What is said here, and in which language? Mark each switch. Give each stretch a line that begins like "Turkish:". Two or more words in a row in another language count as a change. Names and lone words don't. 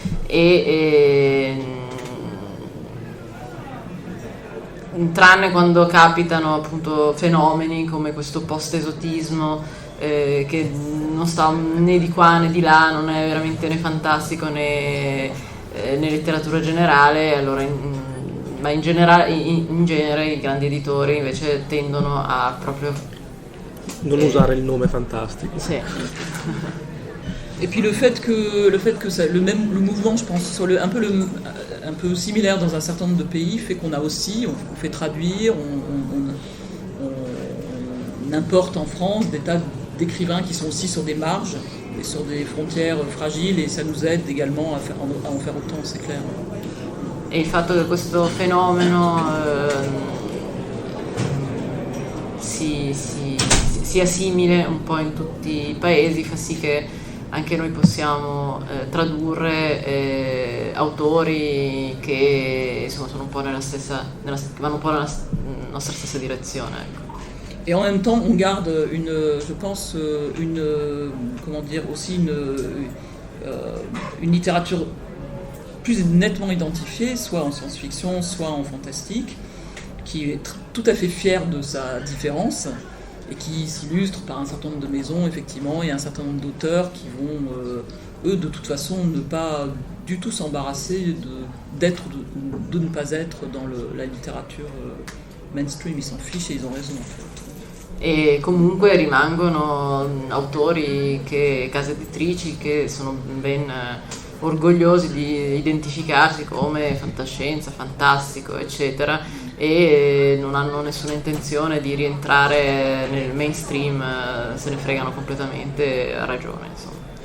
Italian: e tranne quando capitano appunto fenomeni come questo post-esotismo che non sta né di qua né di là, non è veramente né fantastico né letteratura generale, allora ma in genere i grandi editori invece tendono a proprio non usare il nome fantastico. Sì.
French: Et puis le fait que ça, le mouvement, je pense, soit un peu similaire dans un certain nombre de pays, fait qu'on a aussi, on fait traduire, on importe en France des tas d'écrivains qui sont aussi sur des marges et sur des frontières fragiles, et ça nous aide également à en faire autant, c'est clair.
Italian: E il fatto che questo fenomeno sia simile un po' in tutti i paesi fa sì che anche noi possiamo tradurre autori che insomma sono un po' vanno un po' nella nostra stessa direzione, ecco.
French: Et en même temps, on garde une littérature plus nettement identifiée, soit en science-fiction, soit en fantastique, qui est tout à fait fière de sa différence et qui s'illustre par un certain nombre de maisons, effectivement, et un certain nombre d'auteurs qui vont, eux, de toute façon, ne pas du tout s'embarrasser de ne pas être dans la littérature mainstream. Ils s'en fichent et ils ont raison, en fait.
Italian: E comunque rimangono autori, case editrici che sono ben orgogliosi di identificarsi come fantascienza, fantastico, eccetera, e non hanno nessuna intenzione di rientrare nel mainstream, se ne fregano completamente, a ragione, insomma.